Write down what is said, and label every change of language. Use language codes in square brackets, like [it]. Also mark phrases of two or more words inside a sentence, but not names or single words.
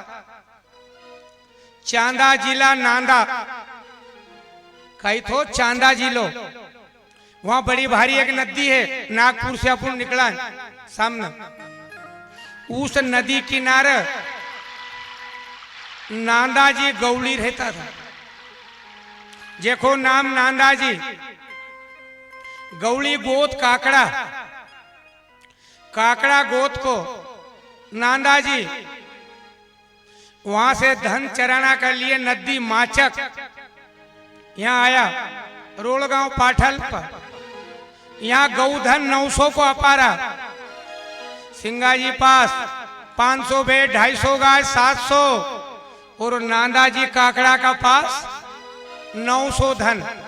[hi] चांदा जिला नांदा कही तो चांदा जिलो, वहां बड़ी भारी एक नदी है, नागपुर से अपन निकला सामने, उस नदी किनारे नांदा जी गौली रहता था। देखो नाम नांदा जी, गौली गोत काकड़ा, काकड़ा गोत को नांदा जी वहां से धन चराना के लिए नदी माचक यहाँ आया रोलगांव पाठल पर। यहाँ गौधन 900 को अपारा, सिंगाजी पास 500 भेड़, 250 गाय, 700, और नांदा जी काकड़ा का पास 900 धन।